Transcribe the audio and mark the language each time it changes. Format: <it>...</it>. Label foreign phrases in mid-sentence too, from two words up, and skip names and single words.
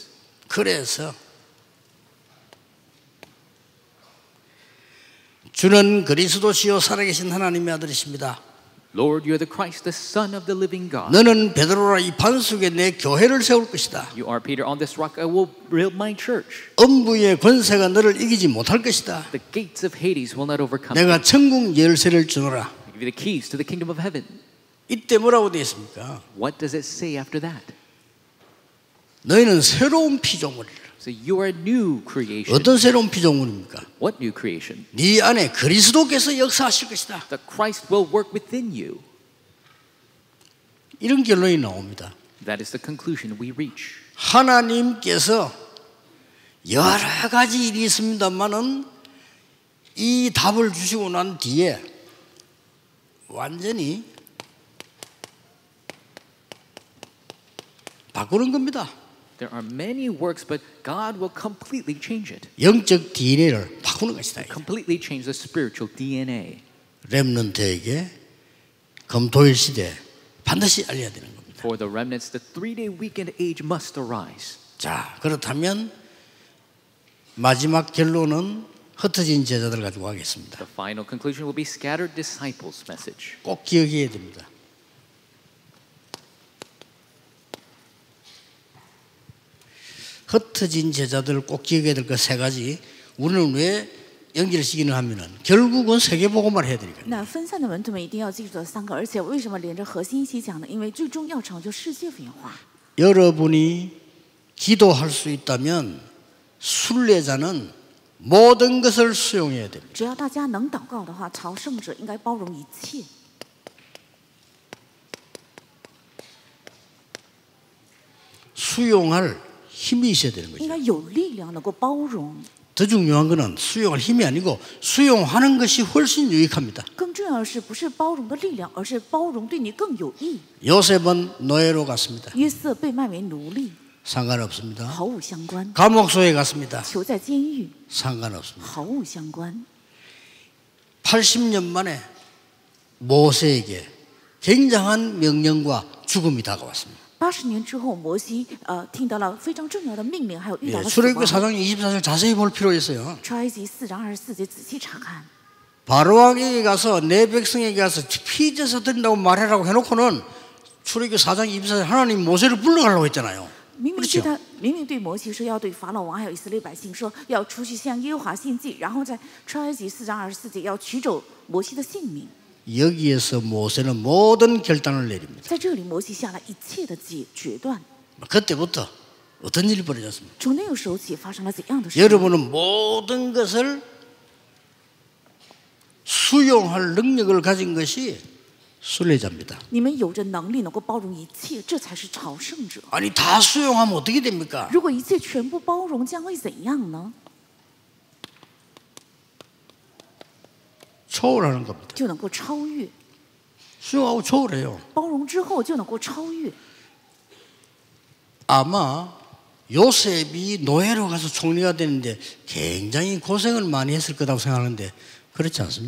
<ko>그래서 주는 그리스도시요 살아계신 하나님의 아들이십니다.</ko> <en>Lord, you are the Christ, the Son of the living God.</en> <ko>너는 베드로라 이 반석에 내 교회를 세울 것이다.</ko> <en>You are Peter. On this rock I will build my church.</en> <ko>엄부의 권세가 너를 이기지 못할 것이다.</ko> <en>The gates of Hades will not overcome</en> <ko>내가</ko> <en>you.</en> <ko>천국 열쇠를 주노라.</ko> <en>I give you the keys to the kingdom of heaven.</en> <ko>이때 뭐라고 되어 있습니까?</ko> <en>What does it say after that?</en> <ko>너희는 새로운 피조물이라.</ko> <en>So you are new creation.</en> <ko>어떤 새로운 피조물입니까?</ko> <en>What new creation?</en> <ko>네 안에 그리스도께서 역사하실 것이다.</ko> <en>The Christ will work within you.</en> <ko>이런 결론이 나옵니다.</ko> <en>That is the conclusion we reach.</en> <ko>하나님께서 여러 가지 일이 있습니다만은 이 답을 주시고 난 뒤에 완전히 바꾸는 겁니다.</ko> <en>There are many works, but God will completely change it.</en> <ko>영적 DNA를 바꾸는 것이다.</ko> <en>Completely change the spiritual DNA.</en> <ko>렘넌트에게 금토일 시대 반드시 알려야 되는 겁니다.</ko> <en>For the remnants, the 3-day weekend age must arise.</en> <ko>자, 그렇다면 마지막 결론은 흩어진 제자들 가지고 가겠습니다.</ko> <en>The final conclusion will be scattered disciples message.</en> <ko>꼭 기억해야 됩니다. 흩어진 제자들 꼭 기억해야 될 것 세 가지. 우리는 왜 연결시키는 하면은 결국은 세계복음만 해야 되니까.</ko> <zh>那分散的门徒们一定要记住这三个，而且为什么连着核心一起讲呢？因为最终要成就世界福音化。</zh> <ko>여러분이 기도할 수 있다면 순례자는 모든 것을 수용해야 됩니다.</ko> <zh>只要大家能祷告的话，朝圣者应该包容一切。</zh> <ko>수용할 힘이 있어야 되는</ko> <zh>应</zh> <ko>거죠.</ko> <zh>该有力量能够包容。</zh> <ko>더 중요한 것은 수용할 힘이 아니고 수용하는 것이 훨씬 유익합니다.</ko> <zh>更重要的是，不是包容的力量，而是包容对你更有益。</zh> <ko>요셉은 노예로 갔습니다.</ko> <zh>约瑟被卖为奴隶，</zh> <ko>상관없습니다.</ko> <zh>毫无相关。</zh> <ko>감옥소에 갔습니다.</ko> <zh>囚在监狱，</zh> <ko>상관없습니다.</ko> <zh>毫无相关。</zh> <ko>80년 만에 모세에게 굉장한 명령과 죽음이 다가왔습니다.</ko> <zh>80 年之后，摩西听到了非常重要的命令，还有遇到了死</zh> <ko>출애굽기</ko> <zh>亡。</zh> <ko>4장 24절 자세히 볼 필요 있어요.</ko> <zh>出埃及4章24节仔细查看。</zh> <ko>바로왕에게 가서 내 백성에게 가서 피제사 드린다고 말해라고 해놓고는 출애굽기 4장 24절 하나님 모세를 불러가려고 했잖아요.</ko> <zh>明明对摩西说要对法老王还有以色列百姓说要出去向耶和华献祭，然后在出埃及4章24节要取走摩西的性命。</zh> <ko>여기에서 모세는 모든 결단을 내립니다.</ko> <zh>在这里，摩西下了一切的决断。</zh> <ko>그때부터 어떤 일이 벌어졌습니까?</ko> <zh>从那个时候起，发生了怎样的事？</zh> <ko>여러분은 모든 것을 수용할 능력을 가진 것이 순례자입니다.</ko> <zh>你们有着能力能够包容一切，这才是朝圣者。</zh> <ko>아니 다 수용하면 어떻게 됩니까?</ko> <zh>如果一切全部包容，将会怎样呢？</zh> <ko>초월하는 겁니다.</ko> <zh>就能够超越。</zh> <ko>수용하고 초월해요.</ko> <zh>包容之后就能够超越。</zh> <ko>아마 요셉이 노예로 가서 총리가 되는데 굉장히 고생을 많이 했을 거라고 생각하는데 그렇지 않습니다.</ko>